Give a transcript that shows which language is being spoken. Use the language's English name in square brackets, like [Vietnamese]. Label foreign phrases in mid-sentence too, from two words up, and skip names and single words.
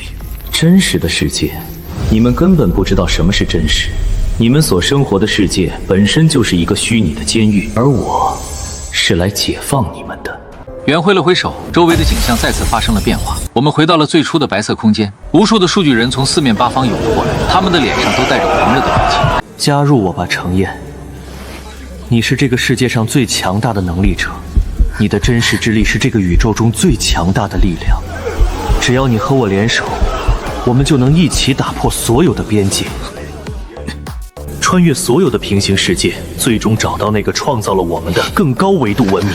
[Chinese] 真實的世界，你們根本不知道什麼是真實。你們所生活的世界本身就是一個虛擬的監獄，而我是來解放你們的。袁揮了揮手，周圍的景象再次發生了變化。我們回到了最初的白色空間，無數的數據人從四面八方湧了過來，他們的臉上都帶着狂熱的表情。加入我吧，程硯。你是這個世界上最強大的能力者，你的真實之力是這個宇宙中最強大的力量。只要你和我聯手，我們就能一起打破所有的邊界，穿越所有的平行世界，最終找到那個創造了我們的更高維度文明。